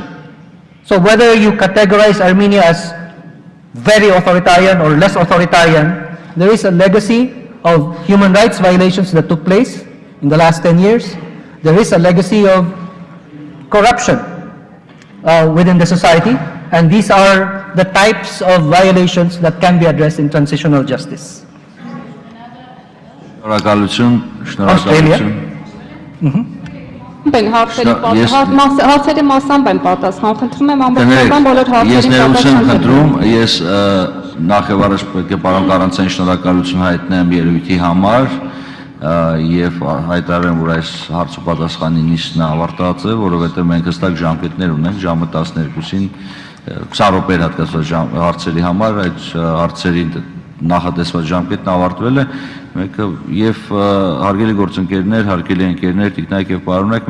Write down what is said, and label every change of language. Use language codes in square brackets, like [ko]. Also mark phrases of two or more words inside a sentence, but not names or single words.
[en] So whether you categorize Armenia as very authoritarian or less authoritarian, there is a legacy of human rights violations that took place in the last 10 years. There is a legacy of corruption within the society, and these are the types of violations that can be addressed in transitional justice. Australia. [hy] Հարցերի մասամբ եմ պատասխան, խնդրում եմ ամբողջական բոլոր հարցերին պատասխան։ Ես նախ եւ առաջ պետք է պարոն Կարանցյան շնորհակալություն հայտնեմ ելույթի համար եւ հայտարարեմ, որ այս հարցը պատասխանի նիստն ավարտած է, որովհետեւ մենք հստակ ժամկետներ ունենք, ժամը 12-ին 20 րոպե հատկացված հարցերի համար, այդ հարցերի նախատեսված ժամկետն ավարտվել է, մեկը եւ հարգելի գործընկերներ, հարգելի ընկերներ, տիկնայք եւ պարոնայք,